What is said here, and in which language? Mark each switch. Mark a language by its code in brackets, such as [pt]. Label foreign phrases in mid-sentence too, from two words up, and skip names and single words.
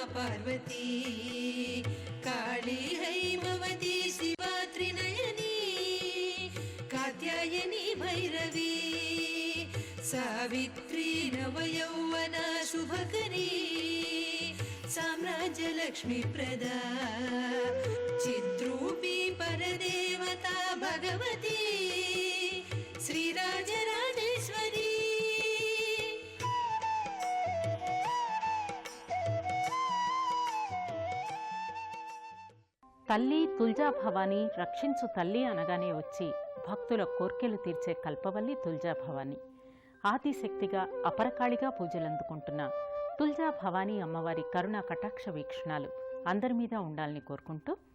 [sa] पार्वती काली हैमवती शिवा त्रिनयनी कात्यायनी भैरवी सावित्री नवयौवना शुभकरी साम्राज्यलक्ष्मीप्रदा चिद्रूपी परदेवता भगवती श्रीराजराजेश्वरी. [te] తల్లి తుల్జా భవానీ రక్షించు తల్లి అనగానే వచ్చి భక్తుల కోర్కెలు తీర్చే కల్పవల్లి తుల్జా భవానీ. ఆదిశక్తిగా అపరకాళిగా పూజలందుకుంటున్న తుల్జా భవానీ అమ్మవారి కరుణా కటాక్ష వీక్షణాలు అందరి మీద ఉండాలని కోరుకుంటూ